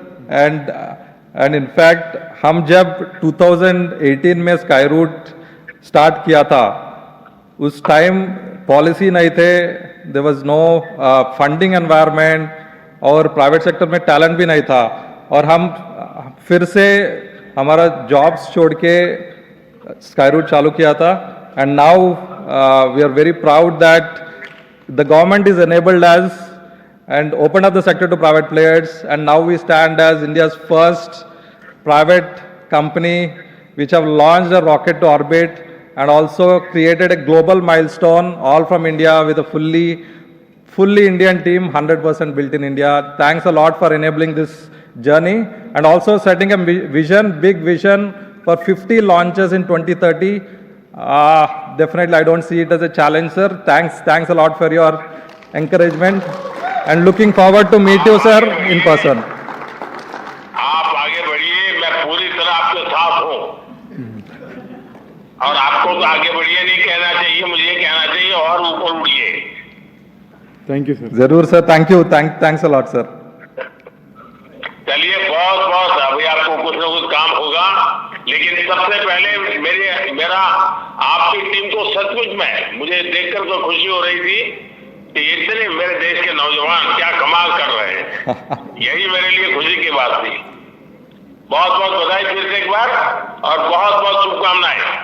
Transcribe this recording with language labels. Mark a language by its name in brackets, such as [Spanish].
[Hindi] And in fact हम जब 2018 में स्काईरूट स्टार्ट किया था, उस टाइम पॉलिसी नहीं थे, [English] there was no funding environment [Hindi] और प्राइवेट सेक्टर में टैलेंट भी नहीं था, और हम फिर से हमारा जॉब्स छोड़ के स्काईरूट चालू किया था। [English] And now we are very proud that the government is enabled us and opened up the sector to private players, and now we stand as India's first private company which have launched a rocket to orbit and also created a global milestone, all from India, with a fully Indian team, 100% built in India. Thanks a lot for enabling this journey and also setting a big vision for 50 launches in 2030. Definitely, I don't see it as a challenge, sir. Thanks a lot for your encouragement and looking forward to meet you, sir, in person. [Hindi] आप आगे बढ़िए, मैं पूरी तरह आपके साथ हूँ और आपको तो आगे बढ़िए नहीं कहना चाहिए, मुझे कहना चाहिए और ऊपर उड़िए। [English] Thank you, sir. [Hindi] जरूर sir, [English] thanks a lot, sir. [Hindi] चलिए बहुत अभी आपको कुछ ना कुछ काम होगा, लेकिन सबसे पहले मेरा आपकी टीम को सचमुच में मुझे देखकर तो खुशी हो रही थी कि इतने मेरे देश के नौजवान क्या कमाल कर रहे हैं। यही मेरे लिए खुशी की बात थी। बहुत बधाई फिर से एक बार और बहुत शुभकामनाएं।